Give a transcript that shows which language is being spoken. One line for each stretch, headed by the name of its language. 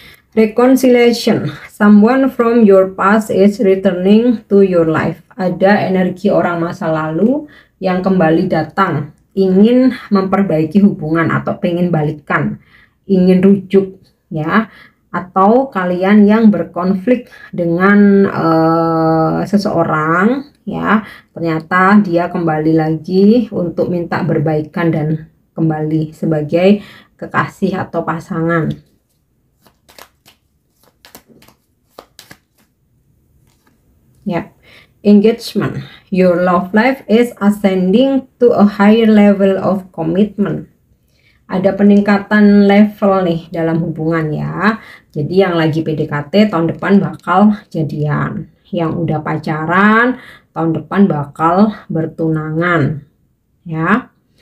English: Reconciliation, someone from your past is returning to your life.
Indonesian: Ada energi orang masa lalu yang kembali datang, ingin memperbaiki hubungan atau pengen balikan, ingin rujuk ya, atau kalian yang berkonflik dengan seseorang ya, ternyata dia kembali lagi untuk minta berbaikan dan kembali sebagai kekasih atau pasangan. Ya, engagement.
English: Your love life is ascending to a higher level of commitment.
Indonesian: Ada peningkatan level nih dalam hubungan ya. Jadi yang lagi PDKT tahun depan bakal jadian. Yang udah pacaran tahun depan bakal bertunangan ya.